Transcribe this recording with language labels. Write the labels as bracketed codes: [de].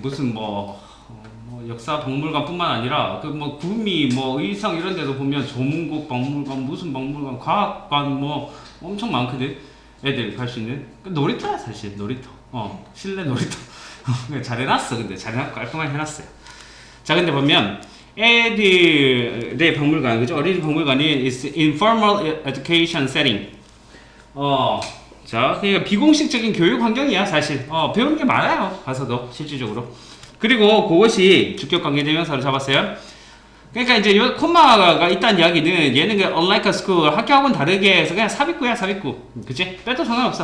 [ko] 무슨 뭐 역사 박물관 뿐만 아니라 그 뭐 구미 뭐 의성 이런 데도 보면 조문국 박물관 무슨 박물관 과학관 뭐 엄청 많거든. 애들 갈 수 있는 그 놀이터야 사실. 놀이터. 실내 놀이터. 잘 해놨어. 근데 잘 해놨고 깔끔하게 해놨어요. 자, 근데 보면 애들의 박물관, 그죠? 어린이 박물관이 [en] is informal education setting. [ko] 자, 그러니까 비공식적인 교육 환경이야 사실. 배우는 게 많아요. 가서도 실질적으로. 그리고 그것이 주격 관계대명사로 잡았어요. 그러니까 이제 요 콤마가 있다는 이야기는 얘는 그 [en] unlike a school, [ko] 학교하고는 다르게 해서 그냥 삽입구야 삽입구. 그치? 빼도 상관없어.